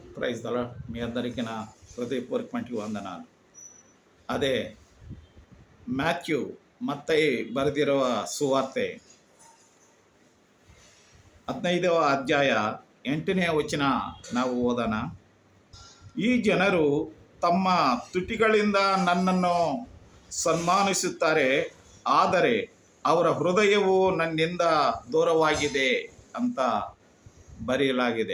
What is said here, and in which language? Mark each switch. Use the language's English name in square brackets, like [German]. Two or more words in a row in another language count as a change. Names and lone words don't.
[English] Praise the Lord. [Telugu] మీ అందరికీ నా హృదయపూర్వకమైన వందనాలు. అదే మాథ్యూ మత్తయి [Kannada] ಬರೆದಿರುವ ಸುವಾರ್ತೆ 15వ ಅಧ್ಯಾಯ 8ನೇ ವಚನ ನಾವು ಓದೋಣ. ಈ ಜನರು ತಮ್ಮ ತುಟಿಗಳಿಂದ ನನ್ನನ್ನು ಸನ್ಮಾನಿಸುತ್ತಾರೆ, ಆದರೆ ಅವರ ಹೃದಯವು ನನ್ನಿಂದ ದೂರವಾಗಿದೆ ಅಂತ ಬರೆಯಲಾಗಿದೆ.